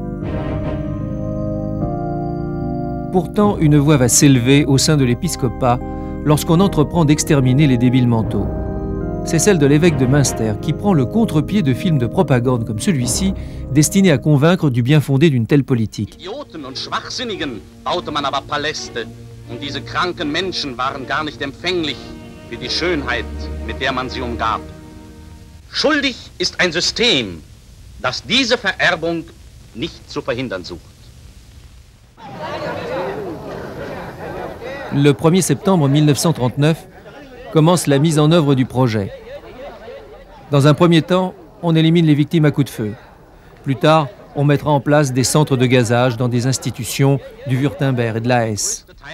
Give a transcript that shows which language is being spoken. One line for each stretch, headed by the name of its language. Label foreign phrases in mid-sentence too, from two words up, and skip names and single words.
French: Pourtant, une voix va s'élever au sein de l'épiscopat lorsqu'on entreprend d'exterminer les débiles mentaux. C'est celle de l'évêque de Münster qui prend le contre-pied de films de propagande comme celui-ci, destinés à convaincre du bien fondé d'une telle politique.
German: Idioten und Schwachsinnigen baute man aber Paläste, und diese kranken Menschen waren gar nicht empfänglich für die Schönheit, mit der man sie umgab. Schuldig ist ein System, das diese Vererbung nicht zu verhindern sucht.
French: Le 1er septembre 1939 commence la mise en œuvre du projet. Dans un premier temps, on élimine les victimes à coups de feu. Plus tard, on mettra en place des centres de gazage dans des institutions du Württemberg et de la Hesse.